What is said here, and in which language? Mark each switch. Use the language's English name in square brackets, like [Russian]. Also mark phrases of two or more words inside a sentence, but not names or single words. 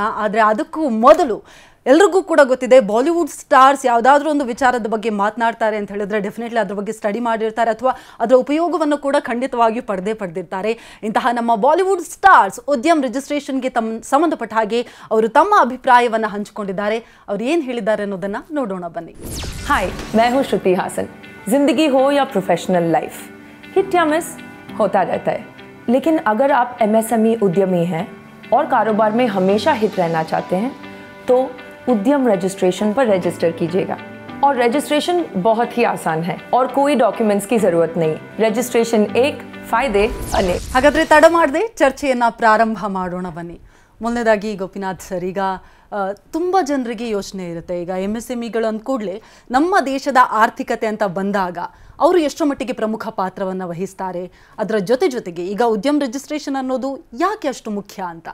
[Kannada] ಆದರೆ ಅದಕ್ಕೂ ಮೊದಲು ಎಲ್ರಿಗೂ ಕೂಡ ಗೊತ್ತಿದೆ, ಬಾಲಿವುಡ್ ಸ್ಟಾರ್ಸ್ ಯಾವುದಾದ್ರೂ ಒಂದು ವಿಚಾರದ ಬಗ್ಗೆ ಮಾತನಾಡ್ತಾರೆ ಅಂತ ಹೇಳಿದ್ರೆ ಡೆಫಿನೆಟ್ಲಿ ಅದ್ರ ಬಗ್ಗೆ ಸ್ಟಡಿ ಮಾಡಿರ್ತಾರೆ ಅಥವಾ ಅದರ ಉಪಯೋಗವನ್ನು ಕೂಡ ಖಂಡಿತವಾಗಿಯೂ ಪಡೆದಿರ್ತಾರೆ. ಇಂತಹ ನಮ್ಮ ಬಾಲಿವುಡ್ ಸ್ಟಾರ್ಸ್ ಉದ್ಯಮ ರಿಜಿಸ್ಟ್ರೇಷನ್ಗೆ ಸಂಬಂಧಪಟ್ಟ ಹಾಗೆ ಅವರು ತಮ್ಮ ಅಭಿಪ್ರಾಯವನ್ನು ಹಂಚಿಕೊಂಡಿದ್ದಾರೆ. ಅವ್ರು ಏನು ಹೇಳಿದ್ದಾರೆ ಅನ್ನೋದನ್ನ ನೋಡೋಣ ಬನ್ನಿ. [Hindi] हाय, मैं हूँ श्रुति हासन. जिंदगी हो या [English] professional life, [Hindi] हिट या मिस होता रहता है. लेकिन अगर आप MSME उद्यमी हैं और कारोबार में हमेशा हिट रहना चाहते हैं तो उद्यम रजिस्ट्रेशन पर रजिस्टर कीजिएगा. और रजिस्ट्रेशन बहुत ही आसान है और कोई डॉक्यूमेंट्स की ज़रूरत नहीं. रजिस्ट्रेशन एक, फायदे अनेक. [Kannada] ಹಾಗಾದರೆ ತಡ ಮಾಡದೆ ಚರ್ಚೆಯನ್ನು ಪ್ರಾರಂಭ ಮಾಡೋಣ ಬನ್ನಿ. ಮೊದಲನೇದಾಗಿ ಗೋಪಿನಾಥ್ ಸರ್, ಈಗ ತುಂಬ ಜನರಿಗೆ ಯೋಚನೆ ಇರುತ್ತೆ, ಈಗ MSMEಗಳು ಅಂದ ಕೂಡಲೇ ನಮ್ಮ ದೇಶದ ಆರ್ಥಿಕತೆ ಅಂತ ಬಂದಾಗ ಅವರು ಎಷ್ಟರ ಮಟ್ಟಿಗೆ ಪ್ರಮುಖ ಪಾತ್ರವನ್ನು ವಹಿಸ್ತಾರೆ, ಅದರ ಜೊತೆಗೆ ಈಗ ಉದ್ಯಮ ರಿಜಿಸ್ಟ್ರೇಷನ್ ಅನ್ನೋದು ಯಾಕೆ ಅಷ್ಟು ಮುಖ್ಯ ಅಂತ?